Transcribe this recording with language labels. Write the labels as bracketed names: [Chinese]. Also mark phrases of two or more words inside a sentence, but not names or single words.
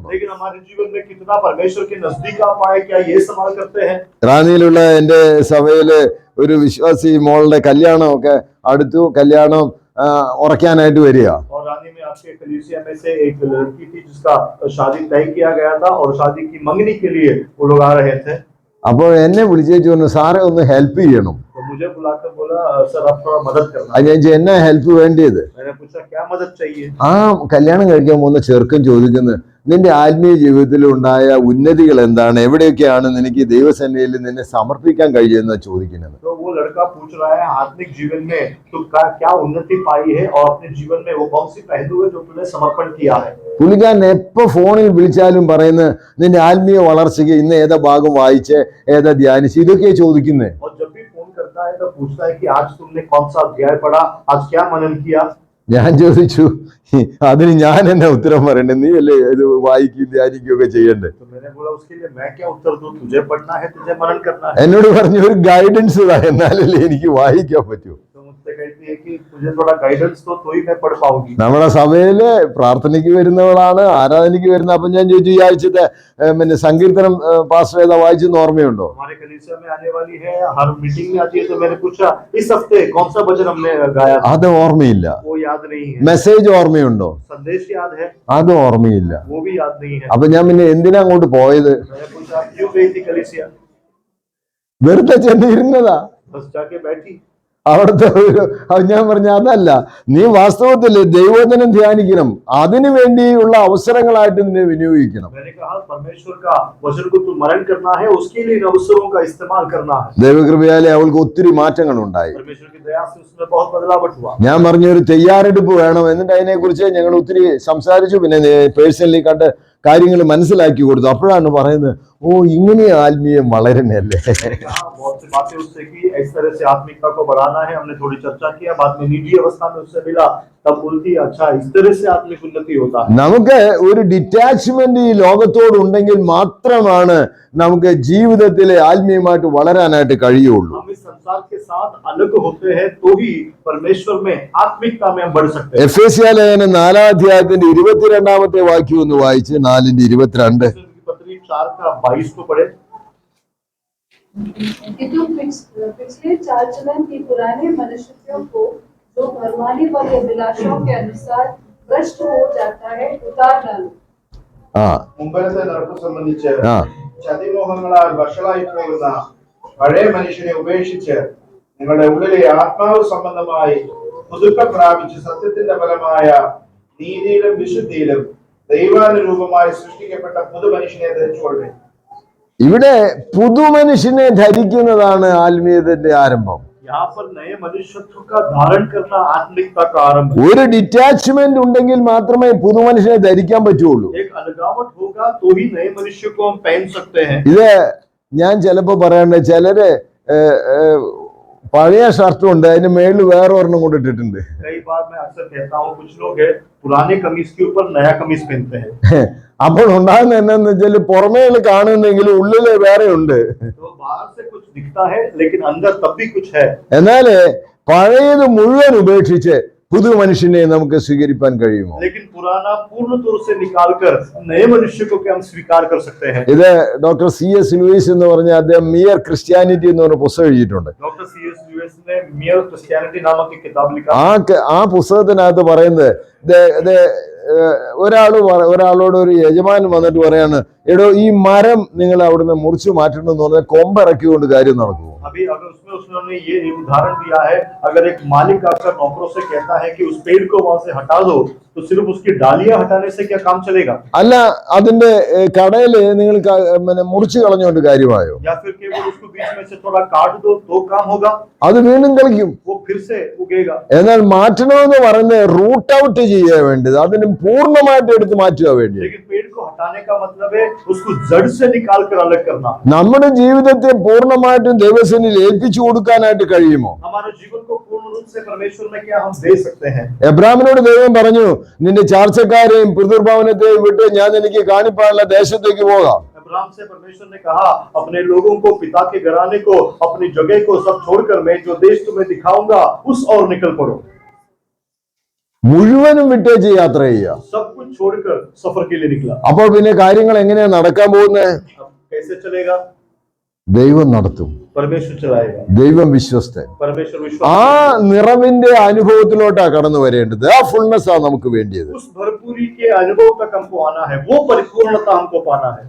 [Hindi] लेकिन हमारे जीवन में कितना परमेश्वर के नजदीक आ पाए, क्या ये सवाल करते हैं? [Malayalam] റാന്നിയിലുള്ള എൻ്റെ സഭയില് ഒരു വിശ്വാസി മോളുടെ കല്യാണമൊക്കെ അടുത്തു. കല്യാണം ഉറക്കാനായിട്ട് വരിക. [Hindi] और रानी में आपके कलीसिया में से एक लड़की थी जिसका शादी तय किया गया था और शादी की मंगनी के लिए वो लोग आ रहे थे. [Malayalam] അപ്പോൾ എന്നെ വിളിച്ചേച്ചു പറഞ്ഞു, സാറെ ഒന്ന് ഹെൽപ്പ് ചെയ്യണം. [Hindi] तो मुझे बुलाकर बोला, सर आप थोड़ा मदद करना. [Malayalam] അത് ഞാൻ ചോദിച്ചു, എന്നാ ഹെൽപ്പ് വേണ്ടിയത്? [Hindi] मैंने पूछा क्या मदद चाहिए? [Malayalam] ആ കല്യാണം കഴിക്കാൻ പോകുന്ന ചെറുക്കൻ ചോദിക്കുന്നത്, നിന്റെ ആത്മീയ ജീവിതത്തിൽ ഉണ്ടായ ഉന്നതികൾ എന്താണ്, എവിടെയൊക്കെയാണ് നിനക്ക് ദൈവസന്നിധിയിൽ നിന്നെ സമർപ്പിക്കാൻ കഴിയുന്ന ചോദിക്കുന്നത്. [Hindi] तो वो लड़का पूछ रहा है आत्मिक जीवन में तो क्या उन्नति पाई है और अपने जीवन में वो कौन सी पहलू है जो तूने समर्पण किया है. [Malayalam] പുള്ളിക്കാരൻ എപ്പോ ഫോണിൽ വിളിച്ചാലും പറയുന്നത് നിന്റെ ആത്മീയ വളർച്ചയ്ക്ക് ഇന്ന് ഏതാ ഭാഗം വായിച്ച് ഏതാ ധ്യാനിച്ച് ഇതൊക്കെയാ ചോദിക്കുന്നത്. [Hindi] और जब भी फोन करता है तो पूछता है कि आज तुमने कौन सा अध्याय पढ़ा, आज क्या मनन किया. [Malayalam] ഞാൻ ചോദിച്ചു, അതിന് ഞാൻ എന്നാ ഉത്തരം പറയണ്ടേ? നീ അല്ലേ ഇത് വായിക്കുകയും ധ്യാനിക്കുകയൊക്കെ ചെയ്യണ്ടേ? [Hindi] तो मैंने बोला उसके लिए मैं क्या उत्तर दूं, तुझे पढ़ना है, तुझे मनन करना है. [Malayalam] എന്നോട് പറഞ്ഞു ഒരു ഗൈഡൻസ് താ, എന്നാലല്ലേ എനിക്ക് വായിക്കാൻ പറ്റൂ. [Hindi] तो मुझसे कहती है कि तुझे थोड़ा गाइडेंस तो ही मैं पढ़ पाऊंगी. [Malayalam] നമ്മുടെ സഭയില് പ്രാർത്ഥനയ്ക്ക് വരുന്നവളാണ്, ആരാധനയ്ക്ക് വരുന്ന. അപ്പൊ ഞാൻ ചോദിച്ചു, ഈ ആഴ്ചത്തെ പിന്നെ സങ്കീർത്തനം പാസ്റ്റർ ഏതാ വായിച്ചെന്ന് ഓർമ്മയുണ്ടോ? [Hindi] हमारे कलीसिया में आने वाली है, हर मीटिंग में आती है. तो मैंने पूछा इस हफ्ते कौन सा भजन हमने गाया था? [Malayalam] അത് ഓർമ്മയില്ല. [Hindi] वो याद नहीं है. [Malayalam] മെസ്സേജ് ഓർമ്മയുണ്ടോ? [Hindi] संदेश याद है? [Malayalam] അത് ഓർമ്മയില്ല. [Hindi] वो भी याद नहीं है. [Malayalam] അപ്പൊ ഞാൻ പിന്നെ എന്തിനാ അങ്ങോട്ട് പോയത്? [Hindi] मैंने पूछा क्यों गई थी कलीसिया? [Malayalam] വെറുതെ ചെന്ന് ഇരുന്നതാ. [Hindi] बस जाके बैठी. [Malayalam] അവിടുത്തെ ഞാൻ പറഞ്ഞു, അതല്ല, നീ വാസ്തവത്തിൽ ദൈവവചനം ധ്യാനിക്കണം, അതിനു വേണ്ടിയുള്ള അവസരങ്ങളായിട്ട് നിന്നെ വിനിയോഗിക്കണം. [Hindi] मैंने कहा परमेश्वर का वचन को तू मनन करना है, उसके लिए इन अवसरों का इस्तेमाल करना है. [Malayalam] ദൈവകൃപയാലെ അവൾക്ക് ഒത്തിരി മാറ്റങ്ങൾ ഉണ്ടായി. [Hindi] परमेश्वर की दया से उसमें बहुत बदलावट हुआ. [Malayalam] ഞാൻ പറഞ്ഞു ഒരു തയ്യാറെടുപ്പ് വേണം. എന്നിട്ട് അതിനെ കുറിച്ച് ഞങ്ങൾ ഒത്തിരി സംസാരിച്ചു. പിന്നെ പേഴ്സണലി കണ്ട് കാര്യങ്ങൾ മനസ്സിലാക്കി കൊടുത്തു. അപ്പോഴാണ് പറയുന്നത്, ഓ ഇങ്ങനെ ആത്മീയം വളരണല്ലേ. [Hindi] मैंने कहा बहुत सी बातें उससे की, इस तरह से आत्मिकता को बढ़ाना है. हमने थोड़ी चर्चा किया, बाद में निजी अवस्था में उससे मिला, तब बोलती अच्छा इस तरह से आत्मिक उन्नति होता है. [Malayalam] നമുക്ക് ഒരു ഡിറ്റാച്ച്മെന്റ് ഈ ലോകത്തോട് ഉണ്ടെങ്കിൽ മാത്രമാണ് നമുക്ക് ജീവിതത്തിലെ ആത്മീയമായിട്ട് വളരാനായിട്ട് കഴിയുള്ളൂ. [Hindi] हम इस संसार के साथ अलग होते हैं तो ही परमेश्वर में आत्मिकता में हम बढ़ सकते हैं. [Malayalam] എഫേസ്യ ലേഖനം 4-ാം അധ്യായത്തിന്റെ 22-ാമത്തെ വാക്യം ഒന്ന് വായിച്ച്, 4:22. [Hindi] पत्री 4 का 22 को पढ़े. कि तुम पिछले चाल चलन की पुराने मनुष्यों को जो भरमाने वाले अभिलाषों के अनुसार भ्रष्ट हो जाता है उतार डालो. ആ [Malayalam] മുമ്പത്തെ നടപ്പ് സംബന്ധിച്ച് ആ ചതിമോഹങ്ങളാൽ വഷളായി പോകുന്ന പഴയ മനുഷ്യനെ ഉപേക്ഷിച്ച് നിങ്ങളുടെ ഉള്ളിലെ ആത്മാവ് സംബന്ധമായി പുതുക്കം പ്രാപിച്ച് സത്യത്തിന്റെ ഫലമായ നീതിയിലും വിശുദ്ധിയിലും ദൈവാനുരൂപമായി സൃഷ്ടിക്കപ്പെട്ട പുതു മനുഷ്യനെ ധരിച്ചുകൊള്ളേ. ഇവിടെ പുതുമനുഷ്യനെ ധരിക്കുന്നതാണ് ആത്മീയതയുടെ ആരംഭം. [Hindi] यहाँ पर नए मनुष्यत्व का धारण करना आत्मिकता का आरंभ है. [Malayalam] ഒരു ഡിറ്റാച്ച്മെന്റ് ഉണ്ടെങ്കിൽ മാത്രമേ പുതുമനുഷ്യനെ ധരിക്കാൻ പറ്റുള്ളൂ. [Hindi] एक अलगावट होगा तो ही नए मनुष्य को हम पहन सकते हैं. [Malayalam] ഇത് ഞാൻ ചിലപ്പോ പറയണ്ട, ചിലര് പഴയ ഷർട്ടും ഉണ്ട്, അതിന്റെ മേളിൽ വേറെ ഒരെണ്ണം കൊണ്ട് ഇട്ടിട്ടുണ്ട്. [Hindi] कई बार मैं अक्सर कहता हूँ कुछ लोग है पुराने कमीज के ऊपर नया कमीज पहनते हैं. [Malayalam] അപ്പോൾ ഉണ്ടാകുന്ന എന്നാന്ന് വെച്ചാല് പുറമേ കാണുന്നെങ്കിലും ഉള്ളില് വേറെ ഉണ്ട്. [Hindi] तो बाहर से कुछ दिखता है लेकिन अंदर तब भी कुछ है. [Malayalam] എന്നാല് പഴയത് മുഴുവൻ ഉപേക്ഷിച്ച് പുതു മനുഷ്യനെ നമുക്ക് സ്വീകരിക്കാൻ കഴിയുമോ? [Hindi] लेकिन पुराना पूर्ण तौर से निकालकर नए मनुष्य को क्या हम स्वीकार कर सकते हैं? [Malayalam] ഇത് ഡോക്ടർ C.S. ലൂയിസ് എന്ന് പറഞ്ഞ അദ്ദേഹം മിയർ ക്രിസ്ത്യാനിറ്റി എന്ന് പറഞ്ഞ പുസ്തകം എഴുതിയിട്ടുണ്ട്. [Hindi] डॉक्टर C.S. लुईस ने मियर क्रिश्चियनिटी नामक एक किताब लिखा. [Malayalam] ആ പുസ്തകത്തിനകത്ത് പറയുന്നത് ഒരാളോട് ഒരു യജമാനൻ വന്നിട്ട് പറയാണ്, എടോ ഈ മരം നിങ്ങൾ അവിടുന്ന് മുറിച്ചു മാറ്റണം എന്ന് പറഞ്ഞാൽ കൊമ്പിറക്കിക്കൊണ്ട് കാര്യം നടക്കുമോ? [Hindi] अभी अगर उसने ये एक उदाहरण दिया है, अगर एक मालिक आकर नौकरों से कहता है कि उस पेड़ को वहां से हटा दो, तो सिर्फ उसकी डालियां हटाने से क्या काम चलेगा? [Malayalam] അല്ല, അതിന്റെ കടയില് നിങ്ങൾ മുറിച്ചു കളഞ്ഞോണ്ട് കാര്യമായോ? [Hindi] या फिर केवल उसको बीच में से थोड़ा काट दो तो काम होगा? [Malayalam] അത് വീണ്ടും കളിക്കും. [Hindi] वो फिर से उगेगा. [Malayalam] എന്നാൽ മാറ്റണമെന്ന് പറയുന്നത് [English] root out [Malayalam] ചെയ്യാൻ വേണ്ടത്, അതിന് പൂർണ്ണമായിട്ട് എടുത്ത് മാറ്റുക വേണ്ടി. [Hindi] लेकिन पेड़ को हटाने का मतलब है उसको जड़ से निकाल कर अलग करना. [Malayalam] നമ്മുടെ ജീവിതത്തെ പൂർണ്ണമായിട്ടും ദൈവസന്നിധിയിൽ ഏൽപ്പിച്ചു കൊടുക്കാനായിട്ട് കഴിയുമോ? [Hindi] हमारे जीवन को पूर्ण रूप से परमेश्वर में क्या हम दे सकते हैं? [Malayalam] എബ്രാമിനോട് ദൈവം പറഞ്ഞു, നിന്റെ ചാർച്ചക്കാരെയും പിതൃഭവനത്തെയും വിട്ട് ഞാൻ എനിക്ക് കാണിപ്പാനുള്ള ദേശത്തേക്ക് പോകാം. [Hindi] अब्राहम से परमेश्वर ने कहा, अपने लोगों को, पिता के घराने को, अपनी जगह को सब छोड़कर मैं जो देश तुम्हें दिखाऊंगा उस और निकल पड़ो. [Malayalam] മുഴുവനും വിട്ടേച്ച് യാത്ര ചെയ്യുക. [Hindi] सब कुछ छोड़कर सफर के लिए निकला. [Malayalam] അപ്പോൾ പിന്നെ കാര്യങ്ങൾ എങ്ങനെയാ നടക്കാൻ പോകുന്നത്? [Hindi] अब कैसे चलेगा? [Malayalam] ദൈവം നടത്തും, [Hindi] परमेश्वर चलाएगा. [Malayalam] ദൈവം വിശ്വസ്തൻ. [Hindi] परमेश्वर विश्वास. [Malayalam] ആ നിറവിന്റെ അനുഭവത്തിലോട്ടാ കടന്നു വരേണ്ടത്. ആ ഫുൾനെസ് ആ നമുക്ക് വേണ്ടിയത്. [Hindi] उस भरपूरी के अनुभव तक हमको आना है, वो परिपूर्णता हमको पाना है.